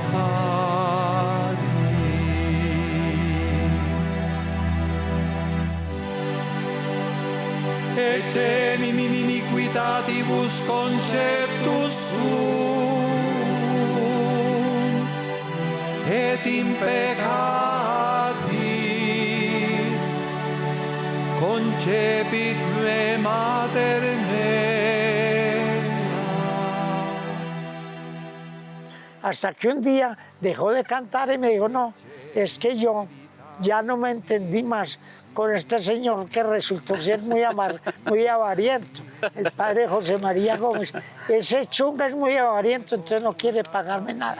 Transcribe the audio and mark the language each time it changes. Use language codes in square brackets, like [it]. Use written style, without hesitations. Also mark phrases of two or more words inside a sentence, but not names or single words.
[la] Ecenim in iniquitatibus conceptus sum, et in peccatis concepit me mater mea. [es] Hasta que un día dejó de cantar y me dijo, no, es que yo ya no me entendí más con este señor que resultó ser muy avariento, el padre José María Gómez. Ese chunga es muy avariento, entonces no quiere pagarme nada.